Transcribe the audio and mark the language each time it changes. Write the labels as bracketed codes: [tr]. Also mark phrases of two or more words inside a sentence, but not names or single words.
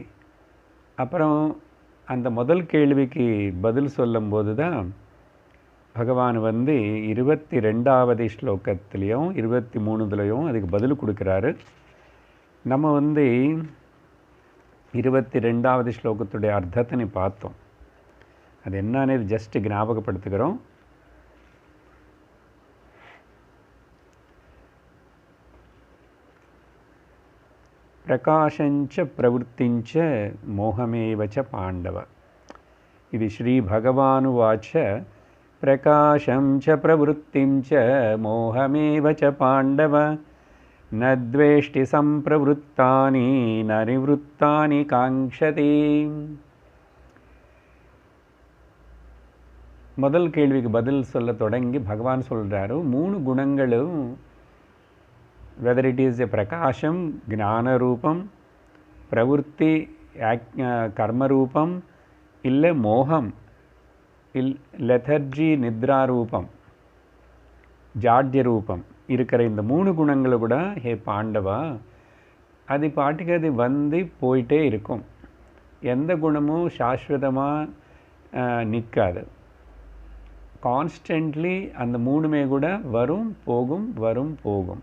[ta] அப்புறம் அந்த முதல் கேள்விக்கு பதில் சொல்லும்போது தான் பகவான் 22வது ஸ்லோகத்துலேயும் 23லையும் அதுக்கு பதில் கொடுக்குறாரு. நம்ம 22வது ஸ்லோகத்துடைய அர்த்தத்தை பார்த்தோம். அது என்னன்னு ஜஸ்ட் ஞாபகப்படுத்துகிறோம். [sa] प्रकाशंच प्रवृत्तिंच मोहमेव च पांडव। इति श्री भगवानुवाच प्रकाशं च प्रवृत्तिं च मोहमेव च पांडव न द्वेष्टि संप्रवृत्तानि न निवृत्तानि कांक्षति। [ta] முதல் கேள்விக்கு பதில் சொல்ல தொடங்கி பகவான் சொல்றாரு, 3 குணங்களும், [en] whether it is a [sa] प्रकाशं ज्ञान रूपं, प्रवृत्ति कर्म रूपं, [ta] illa [sa] मोहं lethargy निद्रा रूपं, जाड्य रूपं [ta] இருக்கிற இந்த 3 குணங்களை கூட ஹே பாண்டவா, அது பாட்டுக்கு அது போயிட்டே இருக்கும். எந்த குணமும் சாஸ்வதமாக நிற்காது. கான்ஸ்டன்ட்லி அந்த 3மே கூட வரும் போகும் வரும் போகும்.